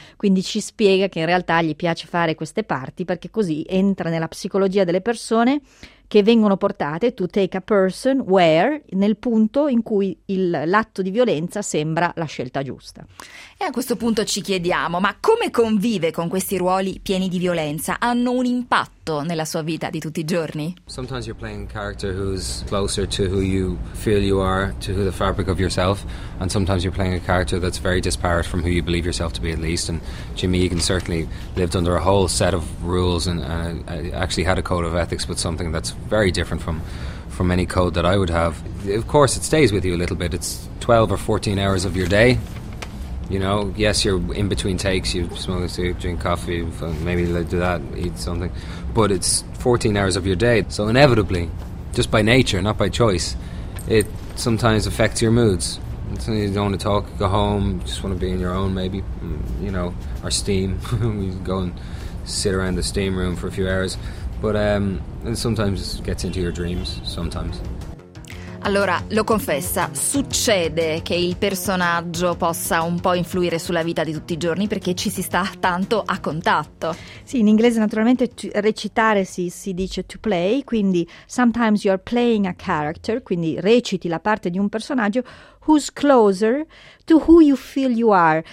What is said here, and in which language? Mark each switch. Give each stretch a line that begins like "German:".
Italian: Quindi ci spiega che in realtà gli piace fare queste parti perché così entra nella psicologia delle persone che vengono portate
English: to take a person where,
Italian: nel punto in cui l'atto di violenza sembra la scelta giusta. E a questo punto ci chiediamo, ma come convive con questi ruoli pieni di violenza? Hanno un impatto nella sua vita di tutti i giorni?
English: Sometimes you're playing a character who's closer to who you feel you are, to who the fabric of yourself, and sometimes you're playing a character that's very disparate from who you believe yourself to be, at least. And Jimmy Egan certainly lived under a whole set of rules and actually had a code of ethics, but something that's very different from any code that I would have. Of course, it stays with you a little bit. It's 12 or 14 hours of your day, You know, yes, you're in between takes, you smoke a cigarette, drink coffee, maybe do that, eat something. But it's 14 hours of your day. So inevitably, just by nature, not by choice, it sometimes affects your moods. Sometimes you don't want to talk, go home, just want to be in your own maybe, you know, or steam. We go and sit around the steam room for a few hours. But it sometimes gets into your dreams, sometimes.
Italian: Allora, lo confessa, succede che il personaggio possa un po' influire sulla vita di tutti i giorni perché ci si sta tanto a contatto. Sì, in inglese naturalmente recitare si dice to play, quindi
English: sometimes you are playing a character,
Italian: quindi reciti la parte di un personaggio
English: who's closer to who you feel you are.